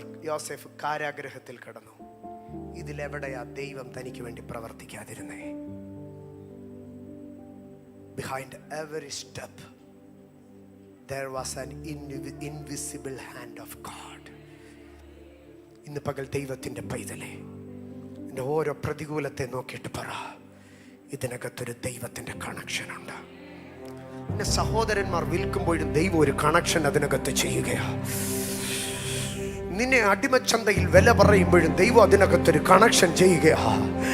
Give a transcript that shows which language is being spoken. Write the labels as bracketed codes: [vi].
[ml] യോസെഫ് കാരാഗ്രഹത്തിൽ കിടന്നു. ഇതിലെവിടെയാ ദൈവം തനിക്ക് വേണ്ടി പ്രവർത്തിക്കാതിരുന്നേ? [en] Behind every step there was an invisible hand of God. [ml] ഇന്ന് പകൽ ദൈവത്തിൻ്റെ പൈതലേ, എൻ്റെ ഓരോ പ്രതികൂലത്തെ നോക്കിയിട്ട് പറ, ഇതിനകത്തൊരു ദൈവത്തിൻ്റെ കണക്ഷൻ ഉണ്ട്. എന്നെ സഹോദരന്മാർ വിൽക്കുമ്പോഴും ദൈവം ഒരു കണക്ഷൻ അതിനകത്ത് ചെയ്യുകയാണ്. നിന്നെ അടിമച്ചന്തയിൽ വില പറയുമ്പോഴും ദൈവം അതിനകത്തൊരു കണക്ഷൻ ചെയ്യുകയാണ്.